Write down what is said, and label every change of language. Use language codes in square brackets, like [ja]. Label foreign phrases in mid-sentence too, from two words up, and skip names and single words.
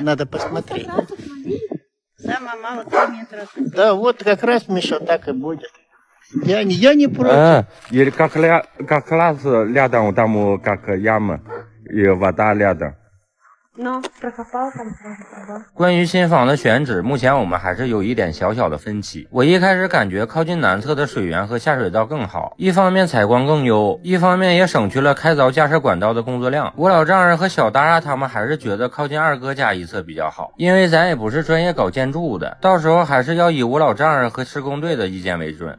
[ru] Надо посмотреть. Самое мало 3 метра. Да, вот как раз, Миша, так и будет. Я не против. Или как раз рядом там как яма и вода рядом. Но прокопал там сразу труба. [zh] 关于新房的选址，目前我们还是有一点小小的分歧。我一开始感觉靠近南侧的水源和下水道更好，一方面采光更优，一方面也省去了开凿架设管道的工作量。我老丈人和小达拉他们还是觉得靠近二哥家一侧比较好，因为咱也不是专业搞建筑的，到时候还是要以我老丈人和施工队的意见为准。